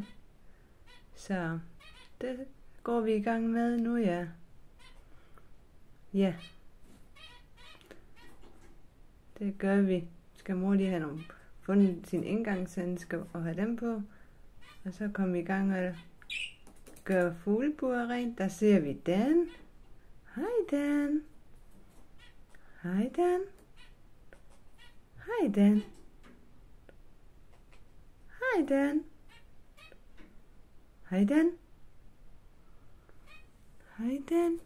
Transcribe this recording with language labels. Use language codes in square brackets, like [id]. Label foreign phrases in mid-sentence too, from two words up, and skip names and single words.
[da] Så det går vi i gang med nu, ja. Ja. Det gør vi. Skal mor lige have fundet sin indgangshandsker og have dem på. Og så kommer vi i gang og gøre fugleburet rent. Der ser vi Dan. Hej Dan. Hej Dan. Hej Dan. Hej Dan. Hej Dan. Hej Dan.